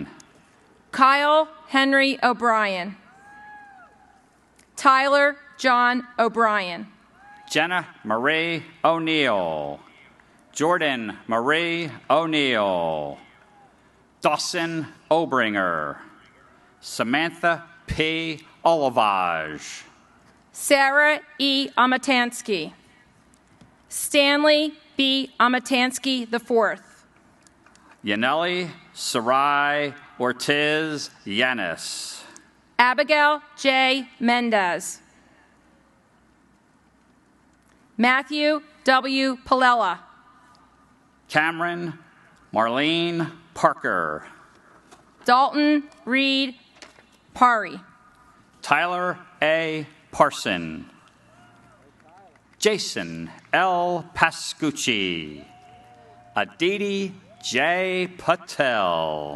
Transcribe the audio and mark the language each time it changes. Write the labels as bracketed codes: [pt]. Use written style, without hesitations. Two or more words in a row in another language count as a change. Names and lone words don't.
[en] Kyle Henry O'Brien, Tyler John O'Brien, Jenna Marie O'Neill, Jordan Marie O'Neill, Dawson Obringer, Samantha P. Olivage, Sarah E. Amatansky, Stanley B. Amatansky IV, Yaneli Sarai Ortiz Yanis, Abigail J. Mendez, Matthew W. Palella, Cameron Marlene Parker, Dalton Reed Pari. Tyler A. Parson. Jason L. Pascucci. Aditi J. Patel.